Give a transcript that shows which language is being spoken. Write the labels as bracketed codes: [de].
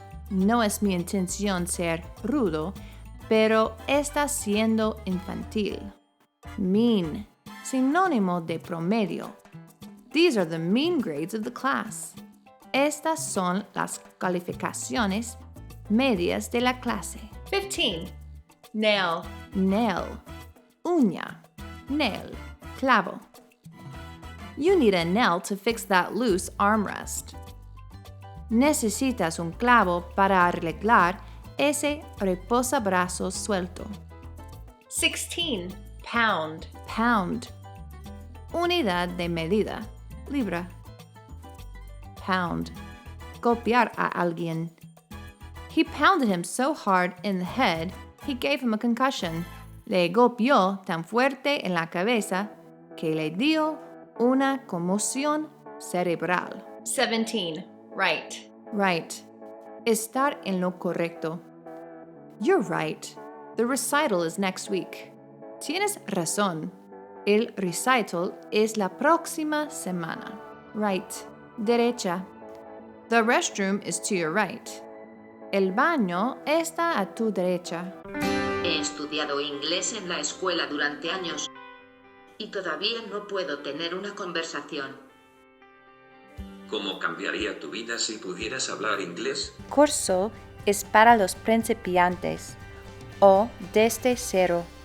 [es] No es mi intención ser rudo, pero estás siendo infantil. Mean. Sinónimo de promedio. [en] These are the mean grades of the class. [es] Estas son las calificaciones medias de la clase. [en] 15. Nail. Nail. Uña. Nail. Clavo. You need a nail to fix that loose armrest. [es] Necesitas un clavo para arreglar ese reposabrazos suelto. [en] 16. Pound. [es] Pound. Unidad de medida. Libra. Pound. Golpear a alguien. [en] He pounded him so hard in the head, he gave him a concussion. [es] Le golpeó tan fuerte en la cabeza que le dio una conmoción cerebral. [en] 17. Right. [es] Right. Estar en lo correcto. [en] You're right. The recital is next week. [es] Tienes razón. El recital es la próxima semana. Right. Derecha. [en] The restroom is to your right. [es] El baño está a tu derecha. He estudiado inglés en la escuela durante años y todavía no puedo tener una conversación. ¿Cómo cambiaría tu vida si pudieras hablar inglés? Curso es para los principiantes o desde cero.